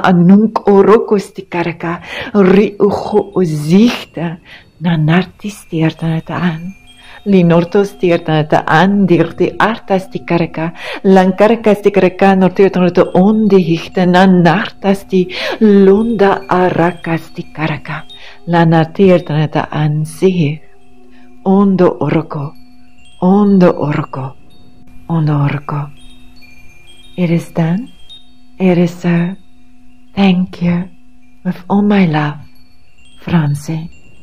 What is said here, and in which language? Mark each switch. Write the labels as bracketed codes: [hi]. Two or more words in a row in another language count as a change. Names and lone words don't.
[en] anunk orokosti karaka ri ucho ozichte na nartisti artanata li nortosti artanata dirti artasti karaka lankarakasti karaka norti artanata ondi hichte na nartasti londa arakasti karaka la narti artanata sih ondo oroko ondo oroko ondo oroko. It is done. It is so. Thank you with all my love, Francie.